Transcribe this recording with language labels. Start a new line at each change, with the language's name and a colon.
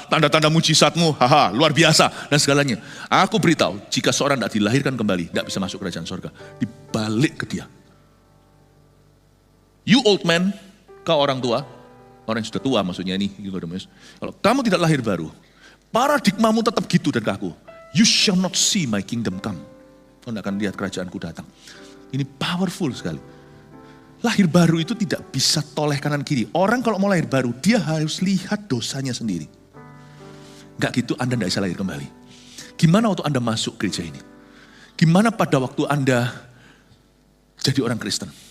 Indonesian: Tanda-tanda mujizatmu, luar biasa. Dan segalanya. Aku beritahu, jika seorang tidak dilahirkan kembali, tidak bisa masuk kerajaan surga. Dibalik ke dia.
English: You old man,
Indonesian: kau orang tua. Orang yang sudah tua maksudnya ini. Kalau kamu tidak lahir baru, paradigmamu tetap gitu dan kaku.
English: You shall not see my kingdom come.
Indonesian: Kau tidak akan lihat kerajaanku datang. Ini powerful sekali. Lahir baru itu tidak bisa toleh kanan kiri. Orang kalau mau lahir baru, dia harus lihat dosanya sendiri. Enggak gitu Anda tidak bisa lahir kembali. Gimana waktu Anda masuk gereja ini? Gimana pada waktu Anda jadi orang Kristen?